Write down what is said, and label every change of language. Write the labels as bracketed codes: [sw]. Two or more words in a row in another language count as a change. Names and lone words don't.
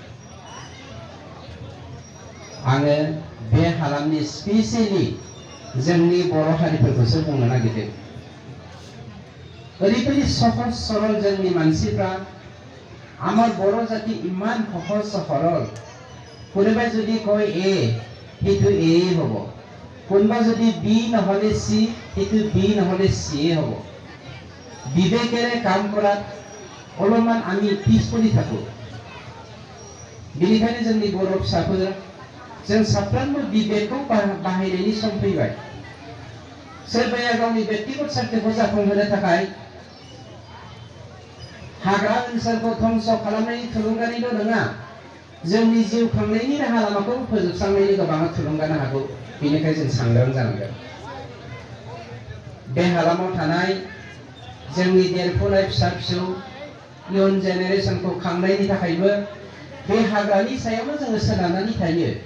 [brx] आङो बे हालामनि स्पेसियेलि जोंनि बर' हारिफोरखौसो बुंनो नागिरदों। ओरैबायदि सहज सरल जोंनि मानसिफ्रा, [as] আমাৰ বড়ো জাতি ইমান সহজ সৰল। कोनोबाय যদি কয় এ, সেইটো এ হ'ব। কোনবা যদি বি নহলে সি, সেইটো বি নহলে সি হ'ব। বিবেকেৰে কাম কৰাত অলপমান আমি পিছ পৰি থাকো। [brx] बेनिखायनो जोंनि बर' फिसाफोर जों साफ्रोमबो बिबेकखौ बाहायनायनि सम फैबाय सोरबाया गावनि व्यक्तिगत सार्थखौ जाफुंहोनो थाखाय हाग्रा ओनसोलखौ ध्वंस खालामनायनि थुलुंगानिल' नङा जोंनि जिउ खांनायनि राहा लामाखौ फोजोबस्रांनायनि गोबां थुलुंगानो हागौ बेनिखायनो जों सांग्रां जानांगोन बे हालामाव थानाय जोंनि देरफुनाय फिसा फिसौ इयुन जेनेरेशनखौ खांनायनि थाखायबो बे हाग्रानि सायावनो जोङो सोनारनानै थायो